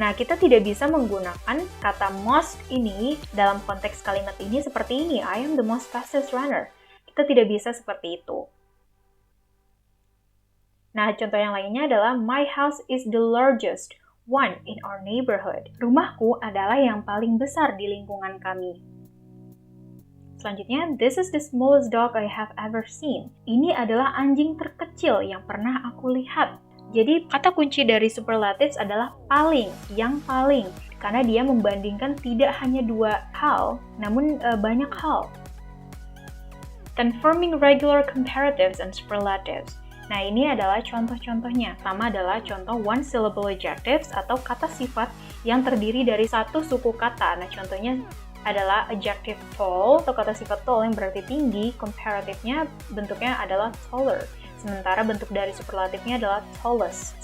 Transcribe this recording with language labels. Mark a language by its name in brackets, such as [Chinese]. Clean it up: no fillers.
[Indonesian] Nah, kita tidak bisa menggunakan kata most ini dalam konteks kalimat ini seperti ini, [English] I am the most fastest runner. [Indonesian] Kita tidak bisa seperti itu. Nah, contoh yang lainnya adalah [English] my house is the largest one in our neighborhood. [Indonesian] Rumahku adalah yang paling besar di lingkungan kami. [English] Selanjutnya, this is the smallest dog I have ever seen. [Indonesian] Ini adalah anjing terkecil yang pernah aku lihat. Jadi, kata kunci dari superlatives adalah paling, yang paling. Karena dia membandingkan tidak hanya 2 hal, namun banyak hal. [English] Confirming regular comparatives and superlatives. [Indonesian] Nah, ini adalah contoh-contohnya. Pertama adalah contoh [English] one syllable adjectives [Indonesian] atau kata sifat yang terdiri dari 1 suku kata. Nah, contohnya adalah adjective tall atau kata sifat tall yang berarti tinggi, comparative-nya bentuknya adalah taller. Sementara bentuk dari superlatifnya adalah tallest.